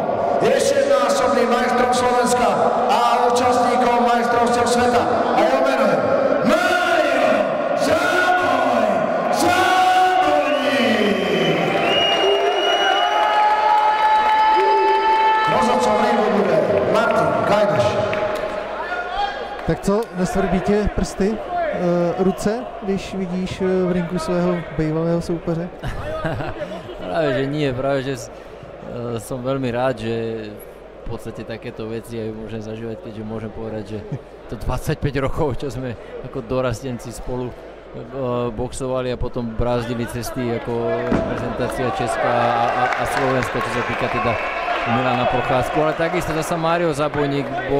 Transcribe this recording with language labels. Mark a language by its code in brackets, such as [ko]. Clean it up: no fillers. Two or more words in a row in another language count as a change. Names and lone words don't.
[sk] Je 6-násobným majstrom Slovenska a účastníkom majstrovstiev sveta. A jeho meno je Mário Zábojník. Rozhodcom ringu bude Martin Gajdeš. [cs] Tak co, nesvrbí tě prsty, ruce, když vidíš v ringu svého bývalého soupeře? [sk] Práve že nie, práve že som veľmi rád, že v podstate takéto veci aj môžem zažívať, keďže môžem povedať, že to 25 rokov, čo sme ako dorastenci spolu boxovali a potom brázdili cesty ako reprezentácia Česká a Slovenska, čo sa týka teda Milana Procházku, ale takisto zasa Mário Zábojník bol